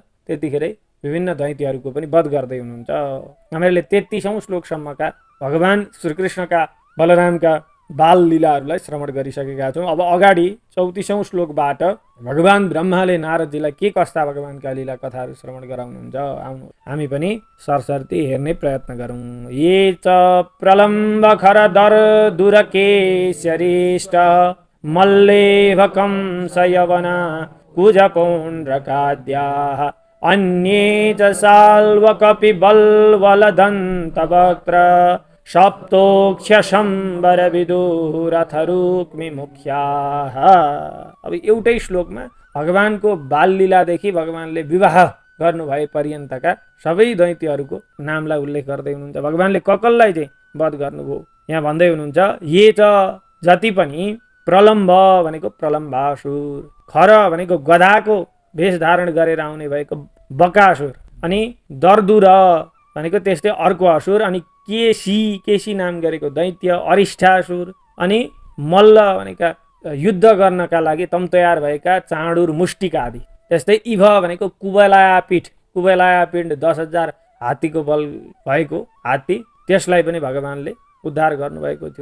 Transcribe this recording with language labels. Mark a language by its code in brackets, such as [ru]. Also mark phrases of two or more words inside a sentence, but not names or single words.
[ne] त्यतिखेरै विभिन्न दैत्यहरूको पनि वध गर्दै हुनुहुन्छ। हामीहरूले 33औं श्लोकसम्मका भगवान श्रीकृष्णका बलरामका बाल लीलाहरूलाई श्रवण गरिसकेका छौँ। अब अगाडि 34औं श्लोकबाट भगवान ब्रह्माले नारदजीलाई के कस्ता भगवानका लीला कथाहरू श्रवण गराउनुहुन्छ, आउनु हामी पनि सरसर्ती हेर्ने प्रयत्न गरौँ। [sa] ये च प्रलम्ब खरदर दुरकेशरिष्ट मल्लेभकं सयवना कुजपौण्ड्रकाद्याः अन्ये च साल्वकपि बल्वलदन्तवक्त्र सप्तोक्षशम्बर विदुरथरुक्मि मुख्याः। [ne] अब एउटै श्लोकमा भगवानको बाल लीलादेखि भगवानले विवाह गर्नुभए पर्यन्तका सबै दैत्यहरूको नामलाई उल्लेख गर्दै हुनुहुन्छ। भगवानले ककललाई चाहिँ वध गर्नुभयो यहाँ भन्दै हुनुहुन्छ। [sa] ये च [ne] जति पनि प्रलम्ब भनेको प्रलम्बासुर, खर भनेको गधाको भेष धारण गरेर आउने भएको बकासुर, अनि दर्दुर भनेको त्यस्तै अर्को असुर, अनि केसी नाम गरेको दैत्य अरिष्ठासुर, अनि मल्ल भनेका युद्ध गर्नका लागि तम तयार भएका चाँडुर मुष्टिक आदि, त्यस्तै इभ भनेको कुबलायापीठ 10,000 हात्तीको बल भएको हात्ती, त्यसलाई पनि भगवानले उद्धार गर्नुभएको थियो।